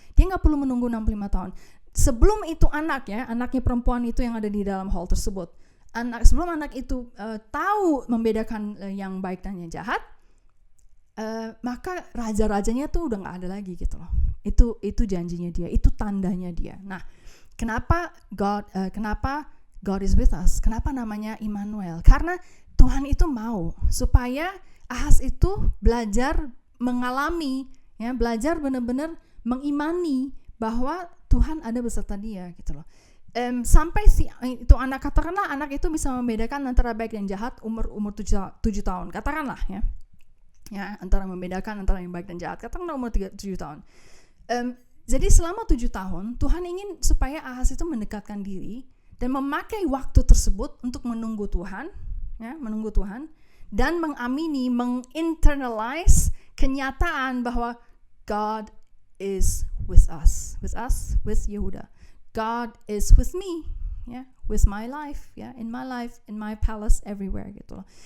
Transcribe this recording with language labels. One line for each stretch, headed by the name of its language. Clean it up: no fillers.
Indonesian: Dia nggak perlu menunggu 65 tahun. Sebelum itu anaknya perempuan itu yang ada di dalam hall tersebut, sebelum anak itu tahu membedakan yang baik dan yang jahat, maka raja-rajanya tuh udah nggak ada lagi gitu loh. Itu janjinya dia, itu tandanya dia. Nah, kenapa
English: God is with us?
Indonesian: Kenapa namanya Immanuel? Karena Tuhan itu mau supaya Ahaz itu belajar mengalami, ya, belajar benar-benar mengimani bahwa Tuhan ada beserta dia gitu loh. Sampai itu katakanlah anak itu bisa membedakan antara baik dan jahat umur 7 tahun, katakanlah, ya, antara membedakan antara yang baik dan jahat, katakanlah umur 7 tahun. Jadi selama 7 tahun Tuhan ingin supaya Ahaz itu mendekatkan diri dan memakai waktu tersebut untuk menunggu Tuhan, ya, menunggu Tuhan dan mengamini, menginternalize kenyataan bahwa
English: God is with us, with Yehuda. God is with me, ya, with my life, ya, in my life, in my palace, everywhere
Indonesian: gitu loh.